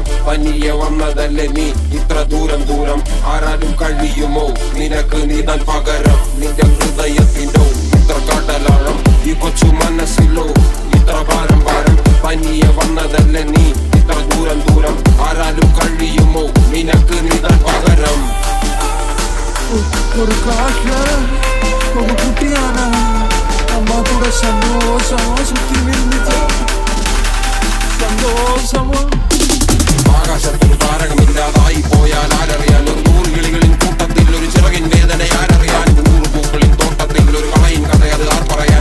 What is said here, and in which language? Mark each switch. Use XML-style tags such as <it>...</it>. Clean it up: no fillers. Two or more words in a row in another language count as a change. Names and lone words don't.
<ml>പനിയെ വന്നതല്ലേ നീ ഇത്ര ദൂരം ദൂരം, ആരാലും കഴിയുമോ നിനക്ക് നീതാൻ പകരം. നിന്റെ ഹൃദയത്തിനോ ഇത്ര കടലാഴം, ഈ കൊച്ചു മനസ്സിലോ ഇത്ര ഭാരം ഭാരം. പനിയെ വന്നതല്ലേ നീ ഇത്ര ദൂരം ദൂരം, ആരാലും കഴിയുമോ നിനക്ക് നീതാൻ പകരം.</ml> <ta>ஒரு காட்டுல ஒரு குட்டியான அம்மா கூட சந்தோஷமா சுத்தி நின்றுச்சு. சந்தோஷமா</ta> <ml>ആകാശത്തിൽ താരകമില്ലാതായി പോയാൽ ആരറിയാൻ, ഒരു 100 കിളികളിൻ കൂട്ടത്തിൽ ഒരു ചിറകിൻ വേദന ആരറിയാൻ. 100 പൂക്കളിൻ തോട്ടത്തിൽ ഒരു കളയിൻ കഥ അത് ആർ പറയാൻ.</ml>